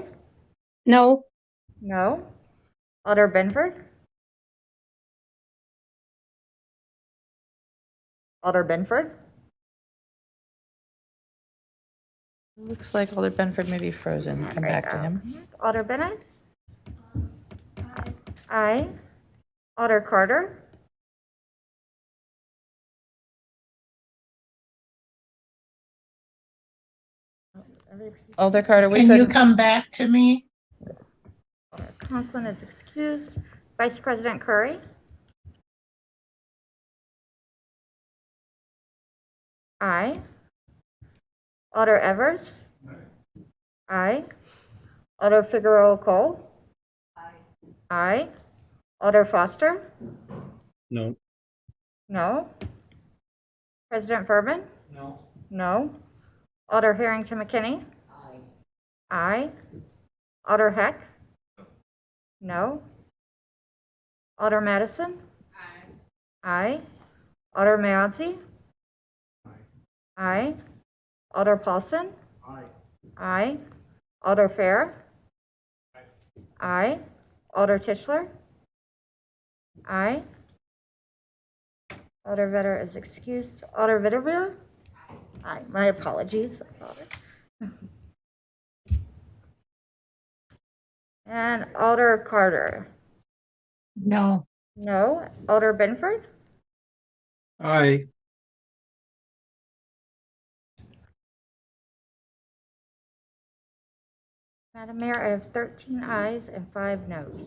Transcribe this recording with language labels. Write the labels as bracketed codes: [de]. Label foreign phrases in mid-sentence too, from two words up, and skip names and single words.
[en] No. No. Alder Benford? Alder Benford? Looks like Alder Benford may be frozen. Come back to him. Alder Bennett? Aye. Alder Carter? Alder Carter, we Can you couldn't. come back to me? Alder Conklin is excused. Vice President Curry? Aye. Alder Evers? Aye. Alder Figueroa Cole? Aye. Alder Foster? No. No. President Furman? No. No. Alder Harrington McKinney? Aye. Alder Heck? No. Alder Madison? Aye. Alder Mayotte? Aye. Alder Paulson? Aye. Alder Fair? Aye. Alder Tischler? Aye. Alder Vetter is excused. Alder Vitterville? Aye. My apologies. And Alder Carter? No. No. Alder Benford? Aye. Madam Mayor, I have 13 ayes and 5 noes.